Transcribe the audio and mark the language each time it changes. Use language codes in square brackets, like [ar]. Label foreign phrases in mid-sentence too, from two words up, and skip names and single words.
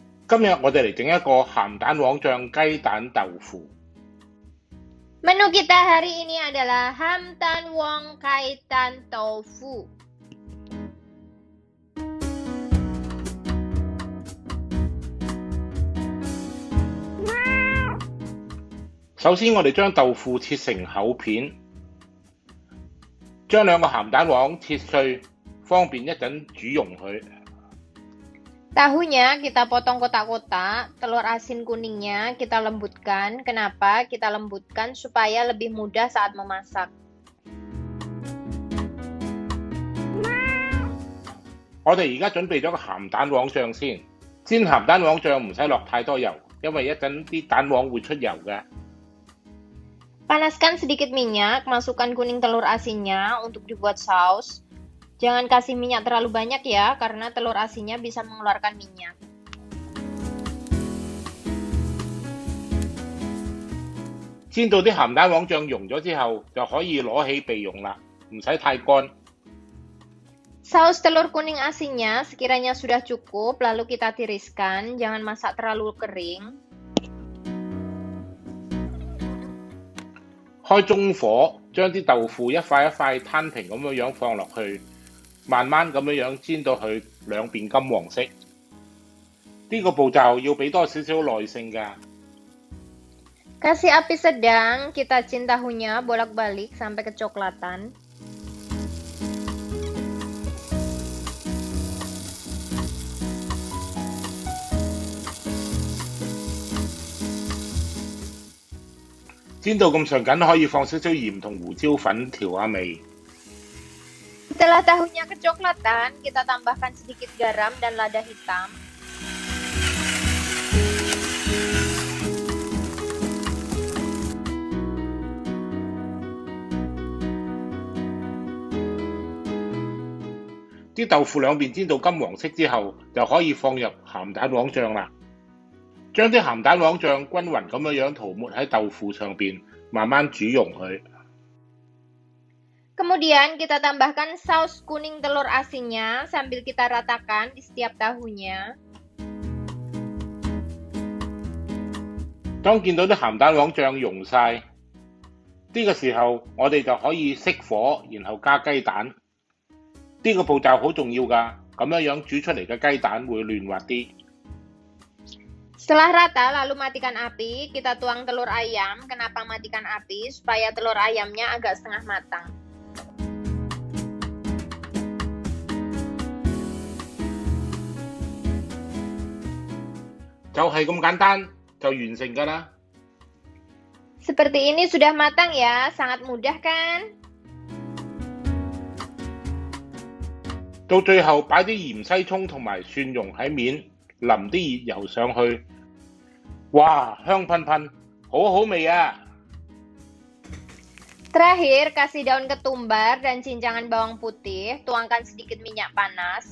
[yue] 今日我哋嚟整一個鹹蛋黃醬雞蛋豆腐。 [id] Menu kita hari ini adalah [yue] 鹹蛋黃 [id] kaitan tofu. [yue] 首先我哋將豆腐切成厚片，將兩個鹹蛋黃切碎，方便一陣煮溶佢。 [id] Tahunya kita potong kotak-kotak, telur asin kuningnya kita lembutkan. Kenapa kita lembutkan? Supaya lebih mudah saat memasak. [yue] 我哋而家準備咗個鹹蛋黃醬先，煎鹹蛋黃醬唔使落太多油，因為一陣啲蛋黃會出油嘅。 [id] Panaskan sedikit minyak, masukkan kuning telur asinnya untuk dibuat saus. Jangan kasih minyak terlalu banyak ya, karena telur asinnya bisa mengeluarkan minyak. [yue] 煎到啲鹹蛋黃醬溶咗之後，就可以攞起備用啦，唔使太乾。 [id] Saus telur kuning asinnya sekiranya sudah cukup, lalu kita tiriskan, jangan masak terlalu kering. [yue] 開中火，將啲豆腐一塊一塊攤平咁樣放落去。慢慢咁樣煎到佢兩邊金黃色，呢個步驟要俾多少少耐性㗎。 [id] Kasih api sedang, kita cin tahunya bolak-balik sampai kecoklatan. [yue] 煎到咁上緊，可以放少少鹽同胡椒粉調下味。 [id] Setelah tahunya kecoklatan, kita tambahkan sedikit garam dan lada hitam. [yue] 啲豆腐兩邊煎到金黃色之後，就可以放入鹹蛋黃醬啦。將啲鹹蛋黃醬均勻咁樣塗抹喺豆腐上邊，慢慢煮溶佢。 [id] Kemudian kita tambahkan saus kuning telur asinnya sambil kita ratakan di setiap tahunya. [yue] 當見到啲鹹蛋黃醬溶晒，呢個時候我哋就可以熄火，然後加雞蛋。呢個步驟好重要㗎，咁樣煮出嚟嘅雞蛋會嫩滑啲。 [id] Setelah rata, lalu matikan api. Kita tuang telur ayam. Kenapa matikan api? Supaya telur ayamnya agak setengah matang. [yue] 就係咁簡單，就完成㗎啦。 [id] Seperti ini sudah matang ya, sangat mudah kan? [yue] 到最後擺啲芫茜葱同埋蒜蓉喺面，淋啲熱油上去，哇，香噴噴，好好味啊！ [id] Terakhir, kasih daun ketumbar dan cincangan bawang putih, tuangkan sedikit minyak panas.